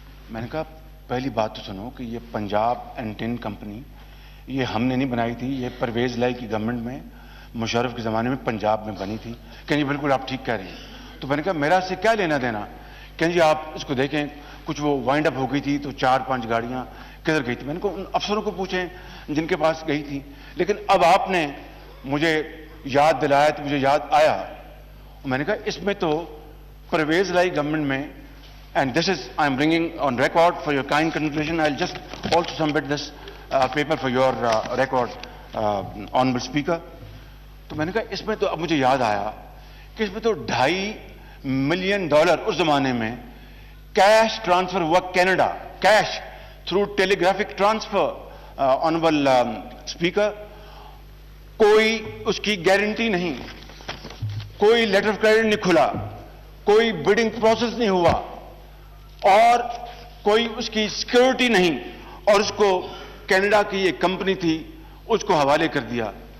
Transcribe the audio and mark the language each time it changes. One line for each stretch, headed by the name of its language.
Urdu: میں نے کہا پہلی بات تو سنو کہ یہ پنجاب انٹین کمپنی یہ ہم نے نہیں بنائی تھی, یہ پرویز لائی کی گورنمنٹ میں مشرف کے زمانے میں پنجاب میں بنی تھی. کہیں بالکل آپ ٹھیک کہہ رہے ہیں. تو میں نے کہا میرا سے کیا لینا دینا. کہیں جی آپ اس کو دیکھیں کچھ وہ وائنڈ اپ ہو گئی تھی تو 4-5 گاڑیاں کدھر گئی تھی. میں نے کہا ان افسروں کو پوچھیں جن کے پاس گئی تھی. لیکن اب آپ نے مجھے یاد دلایا تو مجھے یاد آیا. میں نے کہا اس میں تو پرویز لائی گورنمنٹ میں,
English: and this is I am bringing on record for your kind consideration. I'll just also submit this paper for your record, honorable speaker.
Urdu: تو میں نے کہا اس میں تو اب مجھے یاد آیا کہ اس میں تو $2.5 ملین اس زمانے میں کیش ٹرانسفر ہوا Canada,
English: Cash through telegraphic transfer.
Urdu: Honourable speaker, کوئی اس کی گارنٹی نہیں, کوئی لیٹر آف کریڈٹ نہیں کھلا, کوئی بڈنگ پروسیس نہیں ہوا اور کوئی اس کی سیکورٹی نہیں, اور اس کو کینیڈا کی ایک کمپنی تھی اس کو حوالے کر دیا.